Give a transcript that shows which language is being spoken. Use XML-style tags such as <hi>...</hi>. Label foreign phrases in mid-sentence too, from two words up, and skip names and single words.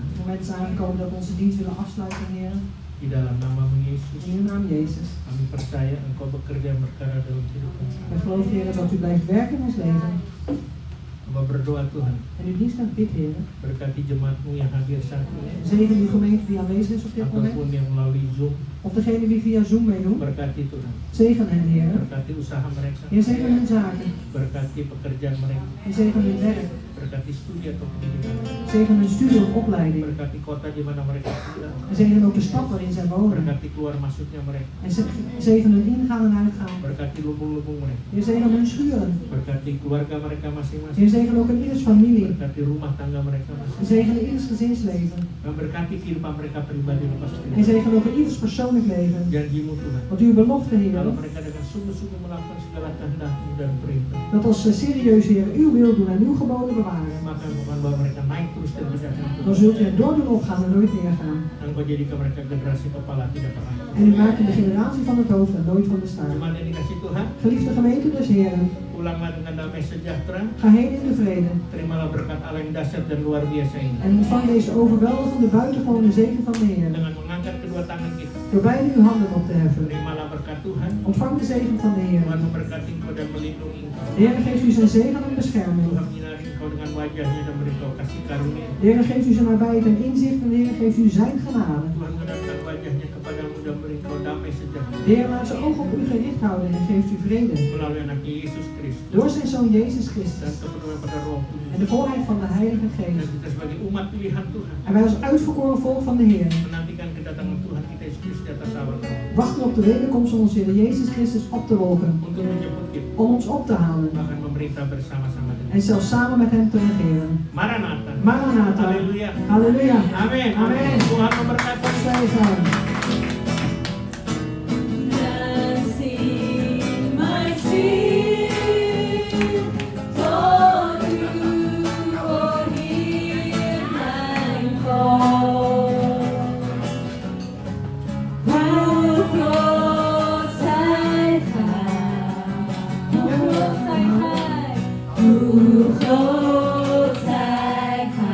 <nl>Het moment is aangekomen dat we onze dienst willen afsluiten, heren.</nl> <id>Di dalam namamu Yesus,</id> <nl>In de naam Jezus.</nl> <id>kami percaya Engkau bekerja berkara dalam kehidupan</id> <nl>We</nl> <id>kami.</id> <nl>geloven, heren, dat u blijft werken in ons leven.</nl> <id>Hamba berdoa Tuhan,</id> <nl>En uw dienst aan bid, heren.</nl> <id>berkati jemaatmu yang hadir saat ini,</id> <nl>Zegen uw gemeente die aanwezig is op dit moment.</nl> <id>ataupun yang melalui Zoom.</id> <nl>Of degene die via Zoom meedoen.</nl> <id>Berkati Tuhan,</id> <nl>Zegen hen, heren.</nl> <id>berkati usaha mereka,</id> <nl>Heer, zegen hun zaken.</nl> <id>berkati pekerjaan mereka,</id> <nl>En zegen hun werk.</nl> <id>berkati studi atau pendidikan,</id> <nl>Zegen hun studie of opleiding.</nl> <id>berkati kota di mana mereka tinggal,</id> <nl>En zegen ook de stad waarin zij wonen.</nl> <id>berkati keluar masuknya mereka,</id> <nl>En zegen hun ingaan en uitgaan.</nl> <id>berkati lubung-lubung mereka,</id> <nl>Heer, zegen hun schuren.</nl> <id>berkati keluarga mereka masing-masing,</id> <nl>Heer, zegen ook in ieders familie.</nl> <id>berkati rumah tangga mereka</id> <nl>En</nl> <id>masing-masing,</id> <nl>zegen in ieders gezinsleven.</nl> <id>dan berkati kehidupan mereka pribadi lepas</id> <nl>En</nl> <id>pribadi.</id> <nl>zegen ook in ieders persoonlijk leven.</nl> <id>Janjimu Tuhan,</id> <nl>Want uw belofte,</nl> <id>kalau</id> <nl>Heer,</nl> <id>mereka dengan sungguh-sungguh melakukan segala kehendak-Mu dan perintah,</id> <nl>dat als ze serieus, Heer, uw wil doen en uw geboden bewaren,</nl> <id>maka bukan bahwa mereka naik terus dan tidak akan dan turun.</id> <nl>zult u er door doen opgaan en nooit neergaan.</nl> <id>Engkau jadikan mereka generasi kepala tidak pernah.</id> <nl>En u maakt de generatie van het hoofd en nooit van de staart.</nl> <id>Jemaat yang dikasih Tuhan,</id> <nl>Geliefde gemeente des Heren,</nl> <id>pulanglah dengan damai sejahtera.</id> <nl>ga heen in de vrede.</nl> <id>Terimalah berkat Allah yang dahsyat dan luar biasa ini.</id> <nl>En ontvang deze overweldigende buitengewone zegen van de Heer.</nl> <id>Dengan mengangkat kedua tangan kita,</id> <nl>Door beide uw handen op te heffen.</nl> <id>terimalah berkat Tuhan.</id> <nl>Ontvang de zegen van de Heer.</nl> <id>Tuhan memberkati engkau dan melindungi engkau.</id> <nl>De Heer geeft u zijn zegen en bescherming.</nl> <id>Tuhan menyinari engkau dengan wajahnya dan beri engkau kasih karunia.</id> <nl>De Heer geeft u zijn nabijheid en inzicht en de Heer geeft u zijn genade.</nl> <id>Tuhan mengangkat wajahnya kepadamu dan beri engkau damai sejahtera.</id> <nl>De Heer laat zijn ogen op u gericht houden en geeft u vrede.</nl> <id>Melalui anaknya Yesus Kristus</id> <nl>Door zijn Zoon Jezus</nl> <id>dan</id> <nl>Christus</nl> <id>kepenuhan pada Roh Kudus.</id> <nl>en de volheid van de Heilige</nl> <id>Dan</id> <nl>Geest.</nl> <id>kita sebagai umat pilihan Tuhan</id> <nl>En wij als uitverkoren volk van de Heer</nl> <id>menantikan kedatangan Tuhan kita Yesus Kristus di atas awan</id> <nl>wachten op de wederkomst van onze Heer Jezus Christus op de wolken.</nl> <id>untuk menjemput kita,</id> <nl>Om ons op te halen</nl> <id>bahkan memerintah bersama-sama dengan</id> <nl>en zelfs samen met hem te regeren.</nl> <id>Maranatha.</id> <nl>Maranatha.</nl> <id>Haleluya.</id> <nl>Halleluja.</nl> <id>Amin.</id> <nl>Amin.</nl> <id>Tuhan memberkati.</id> <nl>Zegen.</nl> <en>Dancing my feet for you, for hear my call. Who floats high, who floats high, who floats high.</en>